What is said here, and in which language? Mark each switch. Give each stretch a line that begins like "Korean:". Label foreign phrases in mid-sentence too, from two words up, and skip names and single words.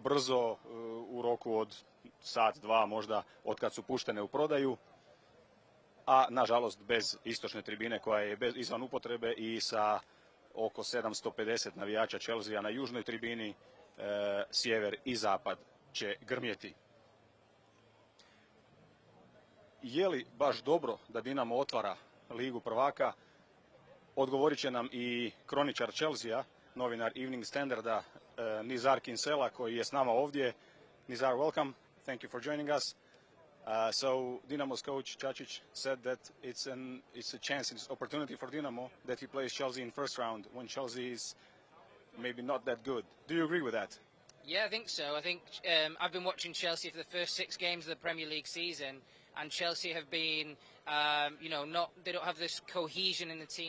Croatian: brzo, u roku od sat, dva možda, od kad su puštene u prodaju, a nažalost bez istočne tribine koja je izvan upotrebe i sa oko 750 navijača Chelsea na južnoj tribini, sjever i zapad će grmjeti. Je li baš dobro da Dinamo otvara Ligu prvaka? Odgovorit će nam i kroničar Chelsea, novinar Evening Standarda, Nizar Kinsella, koji je s nama ovdje.
English: Nizar, welcome. Thank you for joining us. So Dinamo's coach Čačić said that it's a chance, it's an opportunity for Dinamo that he plays Chelsea in first round when Chelsea is maybe not that good. Do you agree with that? Yeah, I think so. I think I've been watching Chelsea for the first 6 games of the Premier League season, and Chelsea have been, they don't have this cohesion in the team.